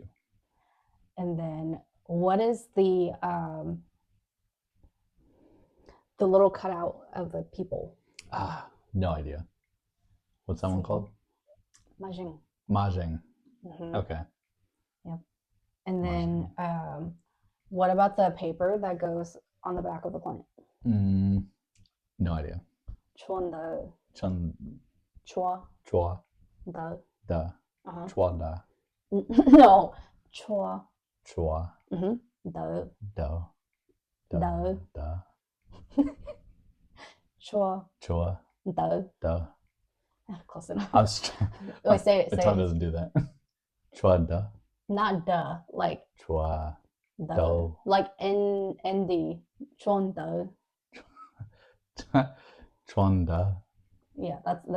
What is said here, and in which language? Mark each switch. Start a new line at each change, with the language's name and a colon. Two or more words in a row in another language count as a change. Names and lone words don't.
English: And then what is the little cutout of the people? No idea. What's that one called? Mahjong. Okay. Yep. And then what about the paper that goes on the back of the plant? No idea. Chua. Chua. Da. Chua da. No. Chua. Da. Chua. Da. Close enough. Say it. My tongue doesn't do that. Chua da. Not da. Like chua. Da. Like ND. Chuan da. Chwanda. Yeah, that's